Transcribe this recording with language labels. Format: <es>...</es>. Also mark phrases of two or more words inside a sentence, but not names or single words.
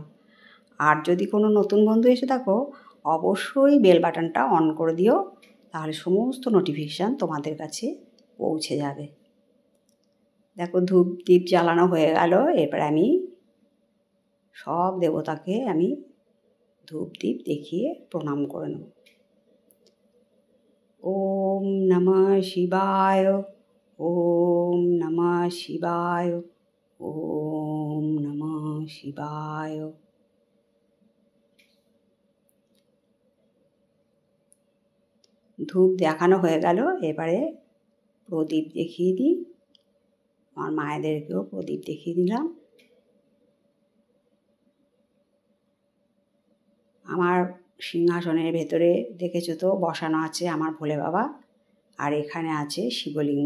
<bn>আর যদি কোনো নতুন বন্ধু এসে থাকো অবশ্যই</bn> <en>bell buttonটা on</en> <bn>করে দিও, তাহলে সমস্ত নোটিফিকেশান তোমাদের কাছে পৌঁছে যাবে। দেখো ধূপ দ্বীপ জ্বালানো হয়ে গেল। এরপর আমি সব দেবতাকে আমি ধূপ দ্বীপ দেখিয়ে প্রণাম করে নেব।</bn> <sa>ওম নমঃ শিবায়, ওম নমঃ শিবায়, ওম নমঃ শিবায়।</sa> <bn>ধূপ দেখানো হয়ে গেল। এবারে প্রদীপ দেখিয়ে দিই। আমার মায়েদেরকেও প্রদীপ দেখিয়ে দিলাম। আমার সিংহাসনের ভেতরে দেখেছো তো বসানো আছে আমার ভোলে বাবা, আর এখানে আছে শিবলিঙ্গ।</bn>